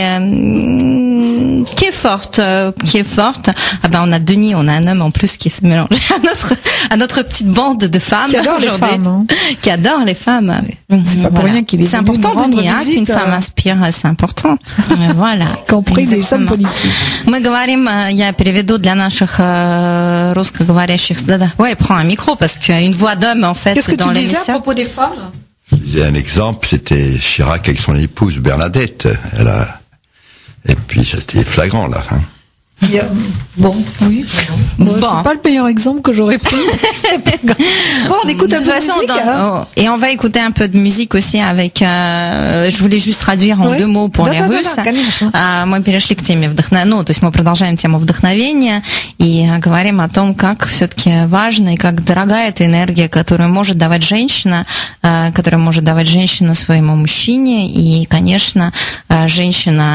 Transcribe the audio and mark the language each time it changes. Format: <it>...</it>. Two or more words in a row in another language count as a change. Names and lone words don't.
<fr>Qui est qui est forte. Ah ben on a Denis, on a un homme en plus qui s'est mélangé à notre petite bande de femmes qui adore les femmes, hein. Qui adore les femmes. C'est pas pour rien qu'il est. C'est important Denis, qu'une femme inspire, c'est important. Voilà. Compris des hommes politiques.</fr> <ru>Мы говорим, я переведу для наших русскоговорящих. Да.</ru> <fr>Ouais, prends un micro parce qu'il y a une voix d'homme en fait dans l'émission. Qu'est-ce que tu disais à propos des femmes? Je disais un exemple, c'était Chirac avec son épouse Bernadette. Et puis c'était flagrant là. Hein. Bon, oui. Bon. C'est pas le meilleur exemple que j'aurais pris. Bon, on écoute un peu de musique. Et on va écouter un peu de musique aussi avec... je voulais juste traduire en 2 mots pour les Russes.</fr> <ru>Мы перешли к теме то есть мы продолжаем тему вдохновения и говорим о том, как все-таки важно и как дорога эта энергия, которую может давать женщина своему мужчине. И, конечно, женщина...</ru>